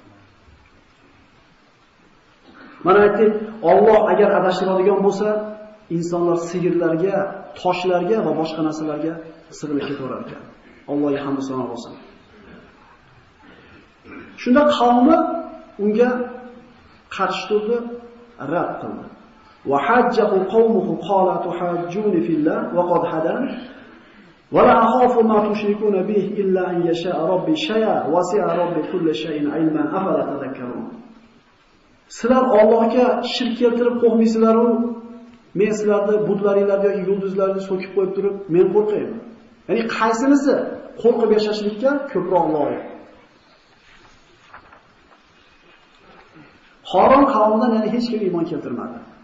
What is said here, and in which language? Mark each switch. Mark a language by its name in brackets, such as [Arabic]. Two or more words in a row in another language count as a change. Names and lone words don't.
[Uzbek] Mana aytdik, Alloh agar adashtiradigan bo'lsa, insonlar sigirlarga, toshlarga va boshqa narsalarga sig'inib ketaverar ekan. Allohga hamd va sano bo'lsin. Shunda qavmi unga qarshi turdi, rad qildi. [Arabic] وحاجه قومه قال أتحاجوني في الله وقد هدان ولا أخاف ما تشركون به إلا أن يشاء ربي شيئا وسع ربي كل شيء علما أفلا تتذكرون. [Uzbek] Sizlar Allohga shirk keltirib qo'ymaysizlar-ku, men sizlarni butlaringlarni yoki yulduzlarni so'kib qo'yib turib, men qo'rqayman. Ya'ni qaysinisi qo'rqib yashashlikka ko'proq loyiq? Xoron qavmidan yana hech kim iymon keltirmadi.